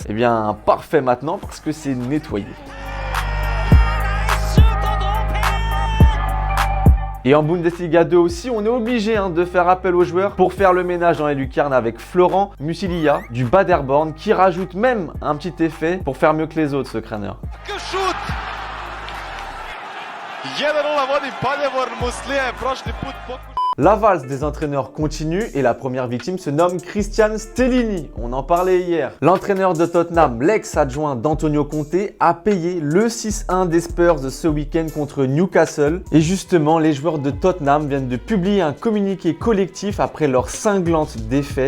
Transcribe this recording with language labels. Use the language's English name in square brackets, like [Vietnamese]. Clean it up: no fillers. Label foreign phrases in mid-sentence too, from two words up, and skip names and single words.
[French] Eh bien, parfait maintenant parce que c'est nettoyé. Et en Bundesliga 2 aussi, on est obligé de faire appel aux joueurs pour faire le ménage dans les lucarnes avec Florent Musilia du Paderborn qui rajoute même un petit effet pour faire mieux que les autres, ce crâneur. Que shoot! [Croatian] 1:0 vodi Paderborn, Muslija je prošli put pokušao. [French] La valse des entraîneurs continue et la première victime se nomme Christian Stellini. On en parlait hier. L'entraîneur de Tottenham, l'ex-adjoint d'Antonio Conte, a payé le 6-1 des Spurs ce week-end contre Newcastle. Et justement, les joueurs de Tottenham viennent de publier un communiqué collectif après leur cinglante défaite.